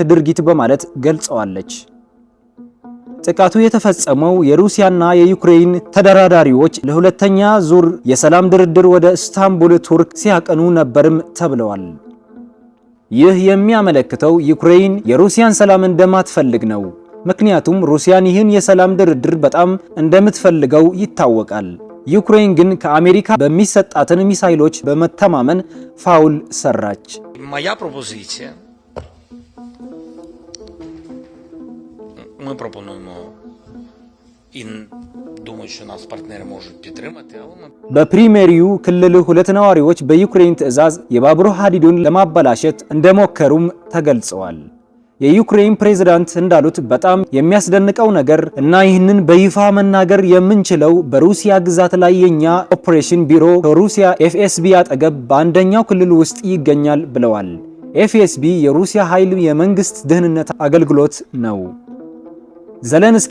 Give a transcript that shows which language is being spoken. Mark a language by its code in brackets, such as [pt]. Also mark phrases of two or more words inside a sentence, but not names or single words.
[am] ድርጊት በማለት ገልጸዋለች። ጥቃቱ የተፈጸመው የሩሲያና የዩክሬን ተደራዳሪዎች ለሁለተኛ ዙር የሰላም ድርድር ወደ ኢስታንቡል ቱርክ ሲያቀኑ ነበርም ተብለዋል። ይህ የሚያመለክተው ዩክሬን የሩሲያን ሰላም እንደማትፈልግ ነው። ምክንያቱም ሩሲያን ይህን የሰላም ድርድር በጣም እንደምትፈልገው ይታወቃል። ዩክሬን ግን ከአሜሪካ በሚሰጣትን ሚሳኤሎች በመተማመን ፋውል ሰራች። [uk] Моя пропозиція. Ми пропонуємо і думаю, що нас партнери можуть підтримати, але ми [am] በፕሪሜሪው ክልል ሁለት ነዋሪዎች በዩክሬን ትዕዛዝ የባቡር ሐዲዱን ለማበላሸት እንደሞከሩም ተገልጸዋል። የዩክሬን ፕሬዝዳንት እንዳሉት በጣም የሚያስደንቀው ነገር እና ይህንን በይፋ መናገር የምንችለው በሩሲያ ግዛት ላይ የኛ ኦፕሬሽን ቢሮ ከሩሲያ ኤፍኤስቢ አጠገብ በአንደኛው ክልል ውስጥ ይገኛል ብለዋል። ኤፍኤስቢ የሩሲያ ኃይል የመንግስት ደህንነት አገልግሎት ነው። ዘለንስኪ